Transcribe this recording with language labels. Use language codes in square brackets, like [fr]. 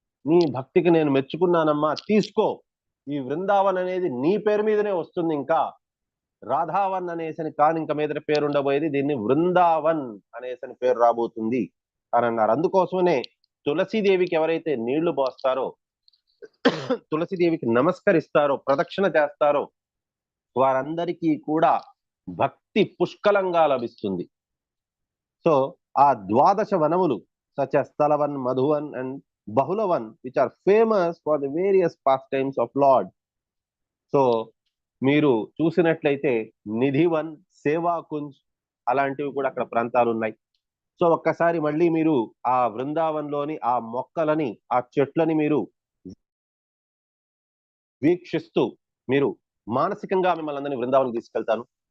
[te] నీ భక్తికి నేను మెచ్చుకున్నానమ్మా, తీసుకో, ఈ బృందావన్ అనేది నీ పేరు మీదనే వస్తుంది, ఇంకా రాధావన్ అనేసని కాని ఇంక మీద పేరు ఉండబోయేది, దీన్ని బృందావన్ అనేసని పేరు రాబోతుంది అని అన్నారు. అందుకోసమనే తులసీదేవికి ఎవరైతే నీళ్లు పోస్తారో, తులసీదేవికి నమస్కరిస్తారో, ప్రదక్షిణ చేస్తారో వారందరికీ కూడా భక్తి పుష్కలంగా లభిస్తుంది. [en] so [te] ఆ ద్వాదశ వనములు [en] Such as Sthalavan, Madhuvan and Bahulavan which are famous for the various pastimes of Lord. [te] So మీరు చూసినట్లయితే నిధివన్, సేవాకుంజ్ అలాంటివి కూడా అక్కడ ప్రాంతాలు ఉన్నాయి. సో ఒక్కసారి మళ్ళీ మీరు ఆ బృందావన్లోని ఆ మొక్కలని, ఆ చెట్లని మీరు వీక్షిస్తూ మీరు మానసికంగా మిమ్మల్ని అందరినీ బృందావన్ తీసుకెళ్తాను.